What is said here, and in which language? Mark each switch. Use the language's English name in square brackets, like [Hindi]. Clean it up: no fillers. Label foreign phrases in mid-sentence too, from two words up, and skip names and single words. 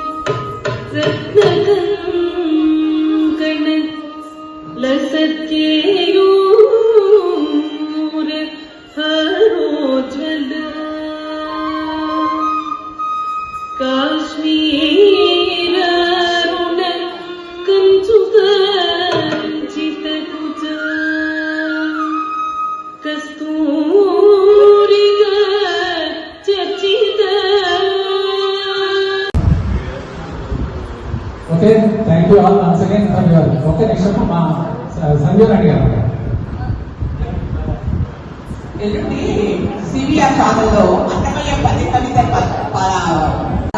[Sanskrit] रत्नकंकण लसत्केयूर हरोज्वल काश्मीर रुण कंचुकंचित कुच कस्तूरिका चर्चित. [English] Okay, thank you all once again for your. Okay, next up, Sanjay Rani garu. [Telugu] ఎల్లుండి సివిఆర్ ఛానల్లో అన్నమయ్య పది కవిత